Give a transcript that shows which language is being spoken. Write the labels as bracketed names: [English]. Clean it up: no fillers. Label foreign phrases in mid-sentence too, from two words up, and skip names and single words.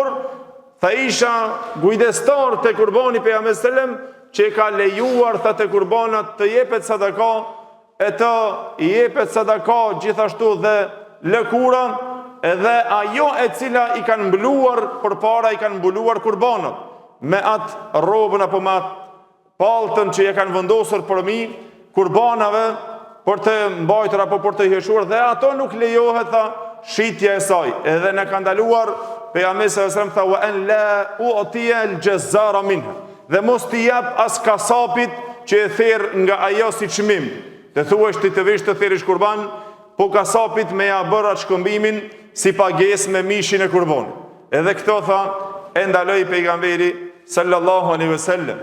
[Albanian] tha isha kujdestar te kurbani pejgamberi [Arabic] صلى الله عليه وسلم, [Albanian] që e ka lejuar tha te kurbanat të jepet sadaka, e të jepet sadaka gjithashtu dhe lëkura, edhe ajo e cila i kanë mbuluar përpara, i kanë mbuluar kurbanat me atë robën apo me atë paltën që ja kanë vendosur përmi kurbanave për të mbajtur apo për të heshuar, dhe ato nuk lejohet tha shitja e saj. Edhe na ka ndaluar pejgamberi [Arabic] صلى الله عليه وسلم [Albanian] tha: [Arabic] "وأن لا أعطي الجزار منها." [Albanian] Dhe mos t'i jap as kasapit që e therr nga ajo si çmim. Të thuash ti të vesh të therrësh kurban, po kasapit me ja bërë atë shkëmbimin si pagesë me mishin e kurbanit. Edhe këto tha e ndaloi pejgamberi [Arabic] صلى الله عليه وسلم.